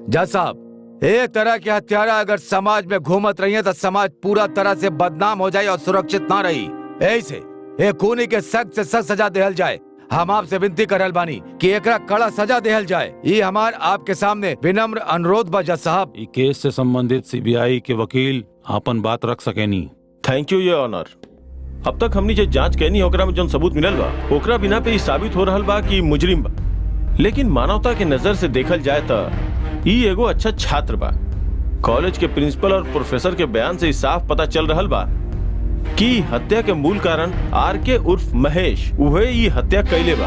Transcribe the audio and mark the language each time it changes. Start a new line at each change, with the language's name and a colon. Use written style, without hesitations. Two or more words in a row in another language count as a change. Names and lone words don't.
Bhojpuri: जज साहब, ए तरह के हत्यारा अगर समाज में घूमत रही है तो समाज पूरा तरह से बदनाम हो जाए और सुरक्षित ना रही। ऐसे ए खूनी के सख्त से सख्त सजा देहल जाए। हम आपसे विनती करल बानी कि एकरा कड़ा सजा देहल जाए। ये हमार आपके सामने विनम्र अनुरोध बा जज साहब। इस केस से संबंधित सीबीआई के वकील अपन बात रख सकेनी।
English: Thank you your honour.
Bhojpuri: अब तक हमनी जो जांच कहनी ओकरा में जो सबूत मिलल बा ओकरा बिना पे साबित हो रहल बा कि मुजरिम बा। लेकिन मानवता के नजर से देखल जाए तो ई एगो अच्छा छात्र बा। कॉलेज के प्रिंसिपल और प्रोफेसर के बयान से साफ पता चल रहल बा कि हत्या के मूल कारण आरके उर्फ महेश उहे ई हत्या कैले बा।